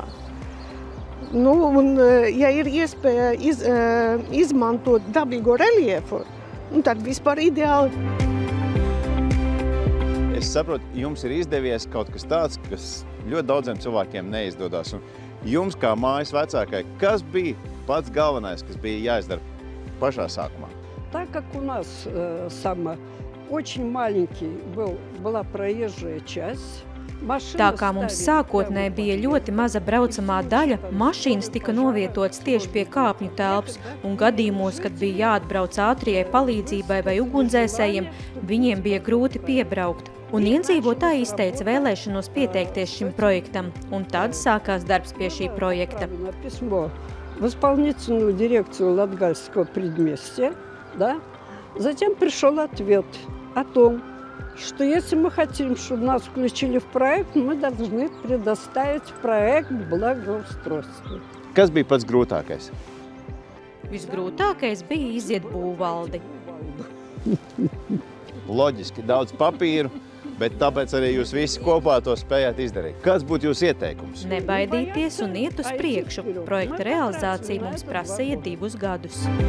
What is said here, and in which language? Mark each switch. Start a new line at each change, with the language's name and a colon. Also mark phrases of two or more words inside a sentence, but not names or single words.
Latvian: Un, ja ir iespēja izmantot dabīgo reliefu, tad vispār ideāli. Es saprotu, jums ir izdevies kaut kas tāds, kas ļoti daudziem cilvēkiem neizdodas. Un jums, kā mājas vecākai, kas bija pats galvenais, kas bija jāizdara pašā sākumā?
Russian: Так как у нас очень маленький была проезжая часть.
Latvian: Tā kā mums sākotnēji bija ļoti maza braucamā daļa, mašīnas tika novietotas tieši pie kāpņu telpas, un gadījumos, kad bija jāatbrauc ātrijai palīdzībai vai ugunsdzēsējiem, viņiem bija grūti piebraukt. Un iedzīvotāji izteica vēlēšanos pieteikties šim projektam, un tad sākās darbs pie šī projekta.
Russian: Письмо в исполнительную дирекцию Латгальского предместья, да? Затем пришел ответ о том, что если мы хотим, чтобы нас включили в проект, мы должны предоставить проект благоустройства.
Latvian: Kas bija pats grūtākais? Visgrūtākais bija iziet būvvaldi. Loģiski, daudz papīru, bet tāpēc arī jūs visi kopā to spējāt izdarīt. Kas būtu jūsu ieteikums? Nebaidīties un iet uz priekšu. Projekta realizācija mums prasīja 2 gadus.